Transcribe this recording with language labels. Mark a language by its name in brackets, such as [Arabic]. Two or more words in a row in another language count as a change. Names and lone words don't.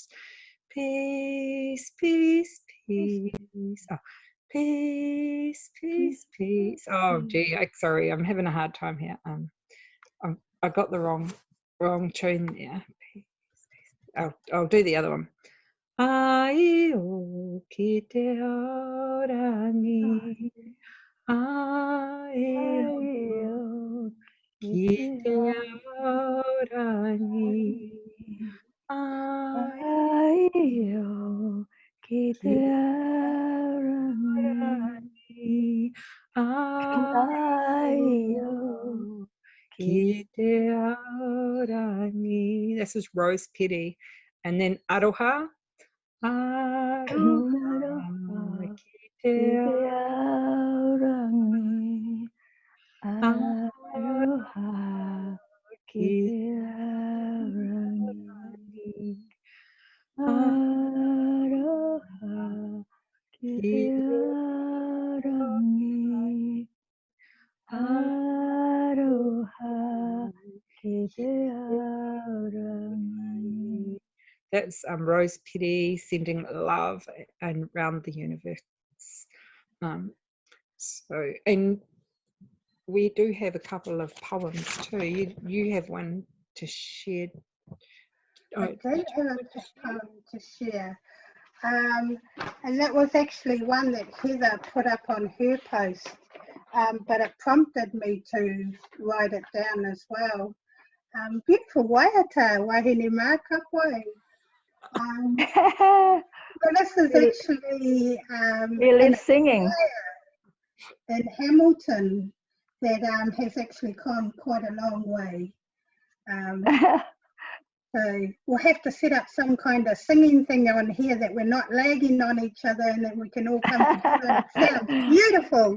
[English] Peace, peace, peace. Oh, peace, peace, peace. Oh, gee, sorry, I'm having a hard time here. I got the wrong wrong tune there. I'll do the other one. [Māori] Ai o ki te aorangi, ai o ki te aorangi, ai Ayo, kita aorangi, ayo, ki te aorangi. [English] This is Rose Piri. And then aroha. [Māori] Aroha, ki te aorangi, aroha, ki kita aorangi, aroha, kita aorangi, aroha, kita aorangi. [English] That's Rose Piri sending love and around the universe. So, and we do have a couple of poems too. You have one to share. I do have a poem to share. And that was actually one that Heather put up on her post, but it prompted me to write it down as well. [Māori] Beautiful Waiata, wahine mākapai. [English] So this is actually Really singing. in Hamilton that has actually come quite a long way. So we'll have to set up some kind of singing thing on here that we're not lagging on each other and that we can all come together and it sounds beautiful.